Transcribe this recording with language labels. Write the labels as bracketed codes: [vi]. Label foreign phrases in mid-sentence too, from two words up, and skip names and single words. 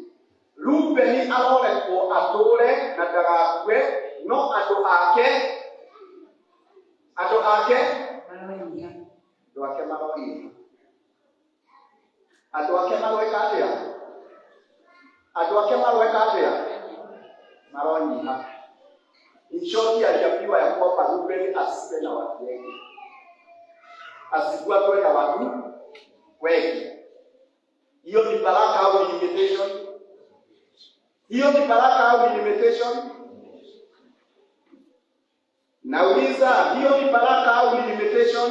[ki] Rubeni arorekwo atũũre na ndagakue, no andũ ake maronyiha. Andũ ake maronyiha. Andũ ake maroika atĩa? Andũ ake maroika atĩa? Maronyiha. [en] In short, [sw] aliambiwa ya kwamba Rubeni asiwe na watu wengi, asikuwe na watu wengi. Hiyo ni baraka au limitation? Hiyo ni baraka au limitation? Nauliza, hiyo ni baraka au limitation?